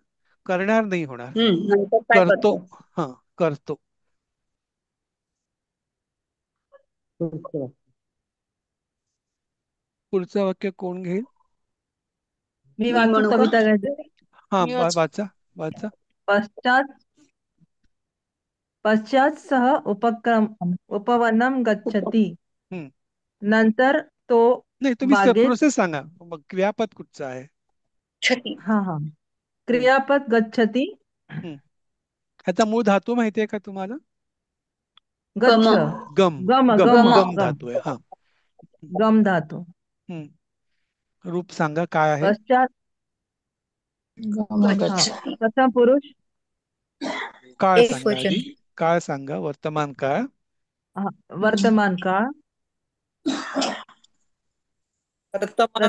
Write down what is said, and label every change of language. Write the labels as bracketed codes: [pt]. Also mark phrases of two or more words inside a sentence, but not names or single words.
[mr] करणार नाही होणार. नंतर काय करतो. करतो. हा करतो. पुढचं वाक्य कोण घेईल? मी वाचू का? कविता घ्यायची. हा मी वाच- वाचा वाचा. [sa] पश्चात पश्चात सह उपवनं गच्छति. हम्म. [mr] नंतर तो नाही तुम्ही बागेत. प्रोसेस सांगा. मग क्रियापद कुठचं आहे? छती. हा हा हम्म. क्रियापद गच्छति. हम्म. ह्याचा मूळ धातू माहितीये का तुम्हाला? गम. गच्छ. गम. गम गम गम गम गम धातू आहे. हा. गम धातू. हम्म. रूप सांगा काय आहे. पश्चात हा गच्छति प्रथम पुरुष काळ एक सांगा वचन. आधी. काळ सांगा, वर्तमान काळ. हा, वर्तमान काळ वर्तमान